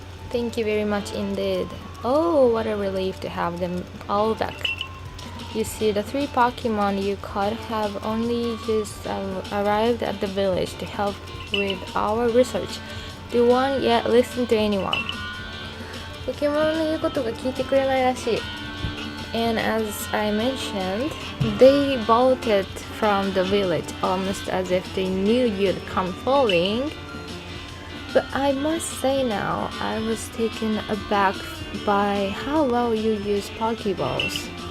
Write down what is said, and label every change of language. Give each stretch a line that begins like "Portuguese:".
English: Thank you very much indeed. Oh, what a relief to have them all back. You see, the 3 Pokemon you caught have only just arrived at the village to help with our research. Do you want yet listen to anyone?
Japanese: ポケモンの言うことが聞いてくれないらしい。
English: And as I mentioned, they bolted from the village almost as if they knew you'd come falling. But I must say now, I was taken aback by how well you use Pokeballs.